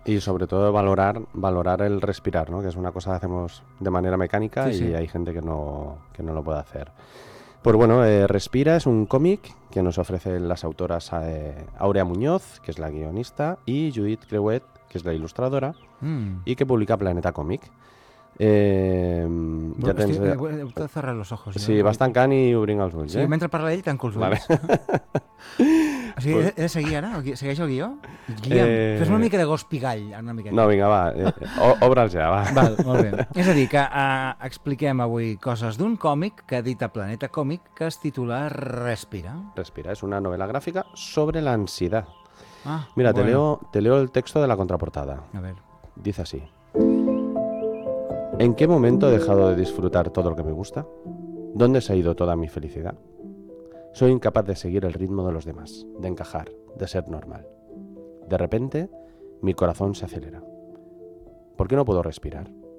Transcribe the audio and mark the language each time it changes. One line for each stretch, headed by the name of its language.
Spanish: Y sobre todo valorar el respirar, ¿no? Que es una cosa que hacemos de manera mecánica hay gente que no lo puede hacer. Pues bueno, Respira es un cómic que nos ofrecen las autoras Aurea Muñoz, que es la guionista, y Judith Crehuet, que es la ilustradora, y que publica Planeta Cómic. He de cerrar los ojos.
Catalan: Sí, vas tancant i obrint els ulls. Sí, mentre parla ell, tanco els ulls. Vale. O sigui, he de seguir ara? Segueix el guió? Fes una mica de gos pigall. Una mica. No, vinga, va, obre'ls ja, va. Val, molt bé. És a dir, que expliquem avui coses d'un còmic que edita Planeta Còmic, que es titula Respira. Respira, és una novel·la gràfica sobre l'ansietat.
Spanish: Mira, bueno. te leo el texto de la contraportada. A ver. Dice así: ¿En qué momento he dejado de disfrutar todo lo que me gusta? ¿Dónde se ha ido toda mi felicidad? Soy incapaz de seguir el ritmo de los demás, de encajar, de ser normal. De repente, mi corazón se acelera. ¿Por qué no puedo respirar?